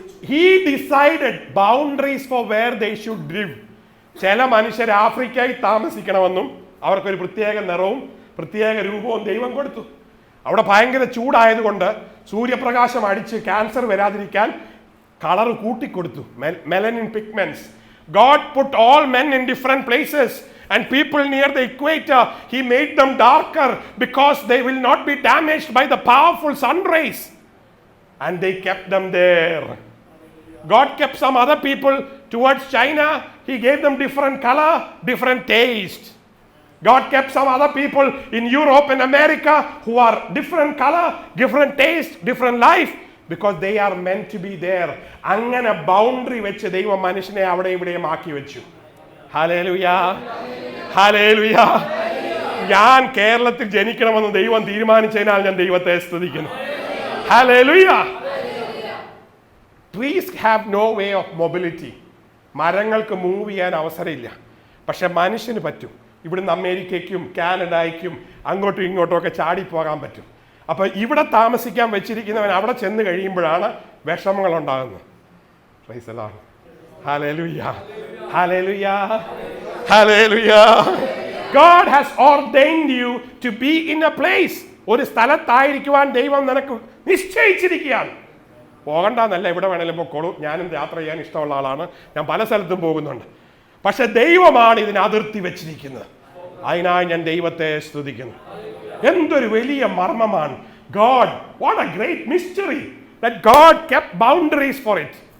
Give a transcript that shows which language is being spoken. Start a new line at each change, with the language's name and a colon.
English: He decided boundaries for where they should live.
Malayalam: ചില മനുഷ്യർ ആഫ്രിക്കയിൽ താമസിക്കണമെന്നും അവർക്കൊരു പ്രത്യേക നിറവും പ്രത്യേക രൂപവും ദൈവം കൊടുത്തു. അവിടെ ഭയങ്കര ചൂടായതുകൊണ്ട് സൂര്യപ്രകാശം അടിച്ച് ക്യാൻസർ വരാതിരിക്കാൻ colour കൂട്ടിക്കൊടുത്തു.
English: Melanin pigments. God put all men in different places and people near the equator he made them darker because they will not be damaged by the powerful sun rays, and they kept them there. God kept some other people towards China. He gave them different color, different taste. God kept some other people in Europe and America who are different color, different taste, different life, because they are meant to be there.
Malayalam: അങ്ങനെ boundary വെച്ച് ദൈവം മനുഷ്യനെ അവിടെ ഇവിടെയും ആക്കി വെച്ചു. Hallelujah, hallelujah. ഞാൻ കേരളത്തിൽ ജനിക്കണമെന്ന് ദൈവം തീരുമാനിച്ചതിനാൽ ഞാൻ ദൈവത്തെ സ്തുതിക്കുന്നു. Hallelujah.
English: Trees have no way of mobility.
Malayalam: മരങ്ങൾക്ക് move ചെയ്യാൻ അവസരമില്ല. പക്ഷെ മനുഷ്യന് പറ്റും. ഇവിടുന്ന് അമേരിക്കയ്ക്കും കാനഡയ്ക്കും അങ്ങോട്ടും ഇങ്ങോട്ടും ഒക്കെ ചാടിപ്പോകാൻ പറ്റും. അപ്പോൾ ഇവിടെ താമസിക്കാൻ വെച്ചിരിക്കുന്നവൻ അവിടെ ചെന്ന് കഴിയുമ്പോഴാണ് വിഷമങ്ങൾ ഉണ്ടാകുന്നത്.
English: Praise the Lord. Hallelujah. Hallelujah. Hallelujah. God has ordained you to be in a place.
Malayalam: ഒരു സ്ഥലത്തായിരിക്കുവാൻ ദൈവം നിനക്ക് നിശ്ചയിച്ചിരിക്കുകയാണ്. പോകണ്ടെന്നല്ല, ഇവിടെ വേണേലും പൊക്കോളൂ. ഞാനും യാത്ര ചെയ്യാൻ ഇഷ്ടമുള്ള ആളാണ്. ഞാൻ പല സ്ഥലത്തും പോകുന്നുണ്ട്. പക്ഷെ ദൈവമാണ് ഇതിന് അതിർത്തി വെച്ചിരിക്കുന്നത്. അതിനായി ഞാൻ ദൈവത്തെ സ്തുതിക്കുന്നു. എന്തൊരു വലിയ മർമ്മമാണ്.
English: God, what a great mystery that God kept boundaries for it.